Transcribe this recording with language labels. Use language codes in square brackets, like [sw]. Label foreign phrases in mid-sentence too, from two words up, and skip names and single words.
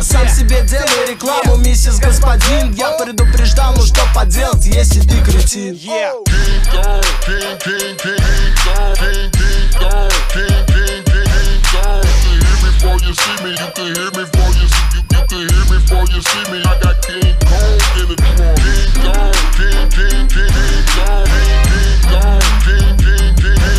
[ru] Сам себе делай рекламу, миссис господин. Я предупреждал, ну что поделать, если ты кретин. [en] King Kong, King Kong, King Kong, King Kong. You can hear me before you see me. You can hear me before you see you can hear me before you see me. I got King Kong in the trunk. King Kong, King Kong, King Kong, King Kong, King